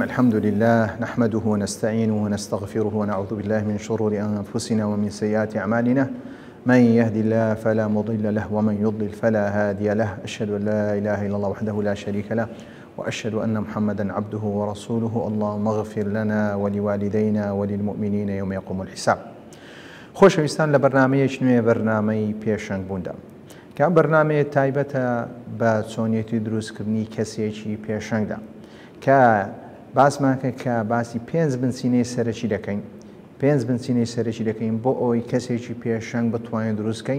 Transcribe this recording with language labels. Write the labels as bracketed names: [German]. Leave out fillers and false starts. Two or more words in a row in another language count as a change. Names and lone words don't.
[Arabic] الحمد لله نحمده ونستعينه ونستغفره ونعوذ بالله من شرور أنفسنا ومن سيئات أعمالنا. من يهدي الله فلا مضل له ومن يضلل فلا هادي له. أشهد أن لا إله إلا الله وحده لا شريك له وأشهد أن محمدا عبده ورسوله. اللهم اغفر لنا ولوالدينا وللمؤمنين يوم يقوم الحساب. [Central Kurdish] خۆشەویستان لە بەرنامەیەک نوێ بەرنامەی پێشەنگ بووندا کە ئەم بەرنامەیە تایبەتە بە چۆنیەتی دروستکردنی کەسێکی پێشەنگدا کە باسماکە کە باسی 5 بنچینەی سەرەکی دەکەین. 5 بنچینەی سەرەکی دەکەین بۆ ئەوەی کەسێکی پێشەنگ بتوانین دروستکەین.